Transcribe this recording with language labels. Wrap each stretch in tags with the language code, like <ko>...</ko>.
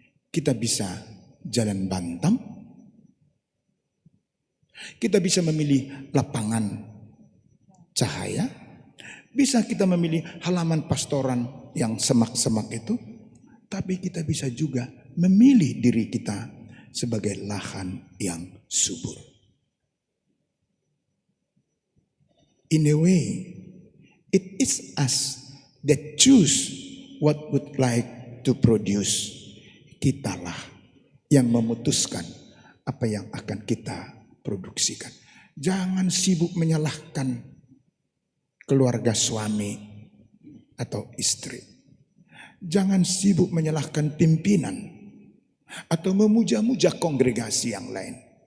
<id>Kita bisa jalan Bantam, kita bisa memilih lapangan cahaya, bisa kita memilih halaman pastoran yang semak-semak itu, tapi kita bisa juga memilih diri kita sebagai lahan yang subur.</id> <en>In a way, it is us that choose what would like to produce.</en> <id>Kitalah yang memutuskan apa yang akan kita produksikan. Jangan sibuk menyalahkan keluarga suami atau istri. Jangan sibuk menyalahkan pimpinan atau memuja-muja kongregasi yang lain.</id>